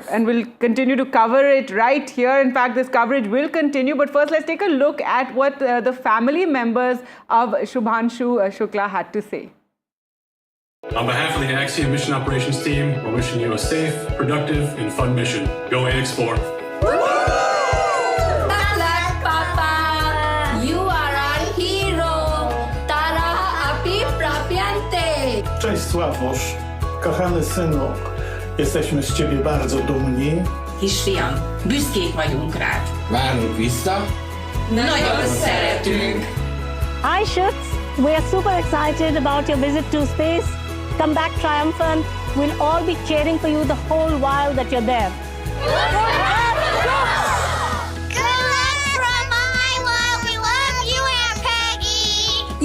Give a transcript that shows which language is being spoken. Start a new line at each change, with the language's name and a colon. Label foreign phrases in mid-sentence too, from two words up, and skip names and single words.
English: And we'll continue to cover it right here. In fact, this coverage will continue. But first, let's take a look at what the family members of Shubhanshu Shukla had to say. On behalf of the Axiom Mission Operations team, we're wishing you a safe, productive, and fun mission. Go AX4.
Polish: Cześć Sławosz, kochany synu, jesteśmy z Ciebie bardzo dumni.
Hungarian: Kisfiam, büszkék vagyunk rád. Várunk vissza. Nagyon szeretünk.
English: Hi Shuks, we are super excited about your visit to space. Come back triumphant. We'll all be cheering for you the whole while that you're there. Good luck from Iowa. We love you, Aunt Peggy.